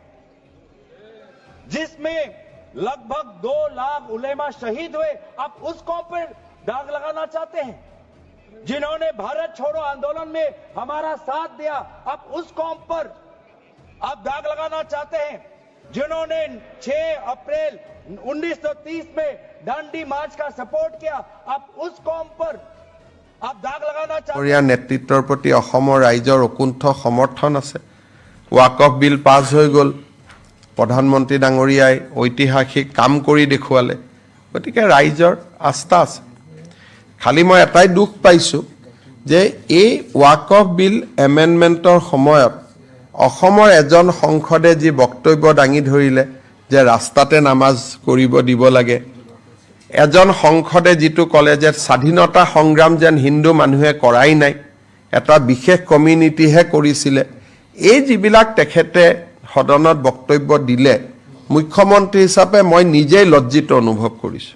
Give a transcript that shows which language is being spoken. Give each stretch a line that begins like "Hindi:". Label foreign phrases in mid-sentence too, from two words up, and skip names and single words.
Hindi: जिसमें लगभग 2 लाख उलेमा शहीद हुए, आप उस कौम पर दाग लगाना चाहते हैं जिन्होंने भारत छोड़ो आंदोलन में हमारा साथ दिया, आप उस कौम पर आप दाग लगाना चाहते हैं जिन्होंने 6 अप्रैल 1930 में दांडी मार्च का सपोर्ट किया, आप उस कौम पर आप दाग लगाना चाहते
Assamese: हैं। নেতৃত্বৰ প্ৰতি অসমৰ ৰাইজৰ অকুণ্ঠ সমৰ্থন আছে। ওয়াকফ বিল পাছ হৈ গ'ল, প্ৰধানমন্ত্ৰী ডাঙৰীয়াই ঐতিহাসিক কাম কৰি দেখুৱালে, গতিকে ৰাইজৰ আস্থা আছে। খালি মই এটাই দুখ পাইছোঁ যে এই ওয়াকফ বিল এমেণ্ডমেণ্টৰ সময়ত অসমৰ এজন সংসদে যি বক্তব্য দাঙি ধৰিলে যে ৰাস্তাতে নামাজ কৰিব দিব লাগে, এজন সংসদে যিটো ক'লে যে স্বাধীনতা সংগ্ৰাম যেন হিন্দু মানুহে কৰাই নাই, এটা বিশেষ কমিউনিটিহে কৰিছিলে, এই যিবিলাক তেখেতে সদনত বক্তব্য দিলে, মুখ্যমন্ত্ৰী হিচাপে মই নিজেই লজ্জিত অনুভৱ কৰিছোঁ।